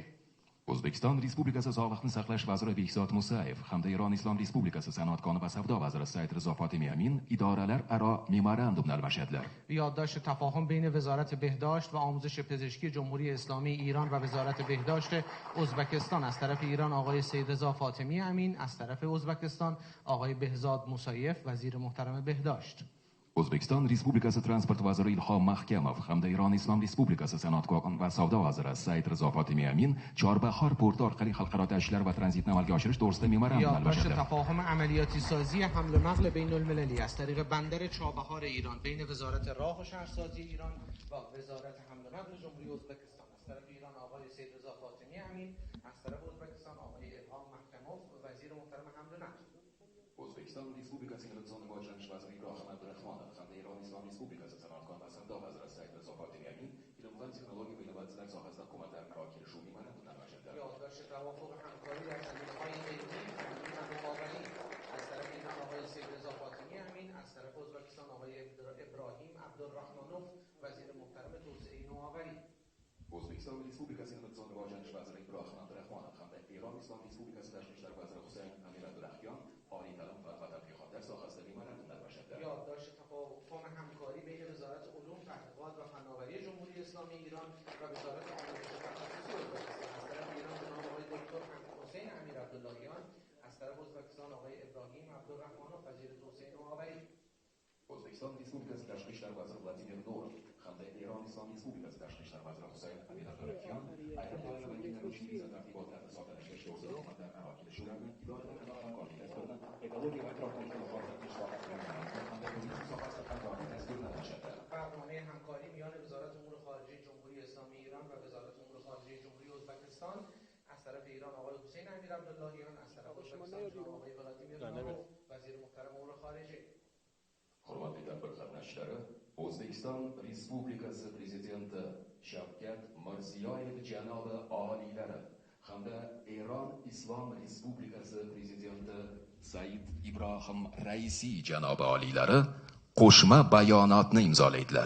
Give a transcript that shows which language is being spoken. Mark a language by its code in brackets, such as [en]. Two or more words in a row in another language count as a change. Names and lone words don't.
[uz] O'zbekiston Respublikasi Sog'liqni saqlash vaziri Behzod Musayev hamda Eron Islom Respublikasi Sanoat-kon va savdo vaziri Said Rizo Fotimi Amin idoralararo memorandum almashadilar. [fa] یادداشت تفاهم بین وزارت بهداشت و آموزش پزشکی جمهوری اسلامی ایران و وزارت بهداشت ازبکستان از طرف ایران آقای سید رضا فاطمی امین، از طرف ازبکستان آقای بهزاد موسایف وزیر محترم بهداشت. [uz] O'zbekiston Respublikasi transport vaziri Ilhom Mahkamov hamda Eron Islom Respublikasi Sanoat-kon va savdo vaziri Said Rizo Fotimi Amin Chorbahor porti orqali xalqaro tashishlar va tranzitni amalga oshirish to'g'risida memorandum [fa] یادداشت [uz] almashadilar. [fa] تفاهم عملیاتی سازی حمل و نقل بین المللی از طریق بندر چابهار ایران بین وزارت راه و شهرسازی ایران و وزارت حمل و نقل جمهوری ازبکستان از طرف ایران آقای سید رضا فاطمی امین، از طرف ازبکستان آقای الهام محکموف وزیر محترم حمل و نقل. [uz] O'zbekiston Respublikasi Innovatsion rivojlanish vaziri Ibrohim Abdurahmonov hamda Eron Islom Respublikasi Sanoat-kon va savdo vaziri Said Rizo Fotimi Amin ilm va texnologiya va innovatsiyalar sohasida hukumatlararo kelishuv memorandumini almashadilar. [fa] یادداشت توافق همکاری در زمینه‌های علمی، فنی و مقابلی از طرف ایران آقای سید رضا فاطمی امین، از طرف ازبکستان آقای ابراهیم عبدالرحمانوف وزیر محترم توسعه نوآوری. [uz] O'zbekiston Respublikasi Innovatsion rivojlanish vaziri Ibrohim Abdurahmonov hamda Eron Islom Respublikasi Tashqi ishlar vaziri Husayn Amir Abdulahyon oliy ta'lim va tadqiqotlar sohasida memorandum almashadilar. [fa] یادداشت تفاهم همکاری بین وزارت علوم، تحقیقات و فناوری جمهوری اسلامی ایران و وزارت آموزش تخصصی ازبکستان از طرف ایران جناب آقای دکتر حسین امیر عبداللهیان، از طرف ازبکستان آقای ابراهیم عبدالرحمانوف وزیر توسعه نوآوری. [uz] O'zbekiston Respublikasi Tashqi ishlar vaziri Vladimir Norov hamda Eron Islom Respublikasi Tashqi ishlar vaziri Husayn Amir Abdulahyon ayrim doira vakillari uchun viza tartibotlarini soddalashtirishga to'g'risida hukumatlararo kelishuvlarni idoralararo hamkorlik dasturini ekologiya va atrof muhitni muhofaza qilish sohasida hamda turizm sohasida hamkorlik dasturini almashadi. [fa] برنامه همکاری میان وزارت امور خارجه جمهوری اسلامی ایران و وزارت امور خارجه جمهوری ازبکستان از طرف ایران آقای حسین امیر عبداللهیان، از طرف ازبکستان آقای ولادیمیر ناروف [uz] qatnashchilari O'zbekiston Respublikasi Prezidenti Shavkat Mirziyoyev janobi oliylari hamda Eron Islom Respublikasi Prezidenti Said Ibrohim Raisi janobi oliylari qo'shma bayonotni imzolaydilar.